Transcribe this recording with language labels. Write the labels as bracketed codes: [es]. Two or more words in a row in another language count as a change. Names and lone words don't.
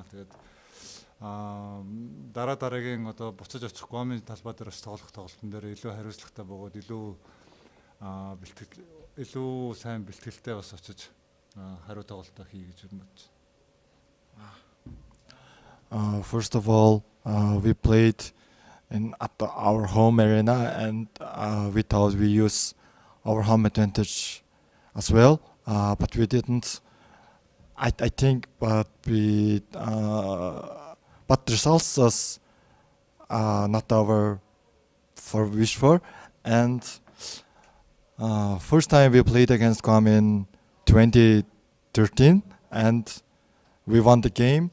[mn] Тэгээд дараагийн одоо буцаж очих Гуамын талбай дээр бас тоглох тоглолтын дээр илүү хариуцлагатай бөгөөд илүү сайн бэлтгэлтэй бас очиж хариу тоглолтоо хий гэж бодож байна. [en] First of all, we played at our home arena, and we thought we use our home advantage as well, but we didn't. I think, but the results was not our wish for, and first time we played against Guam in 2013, and we won the game.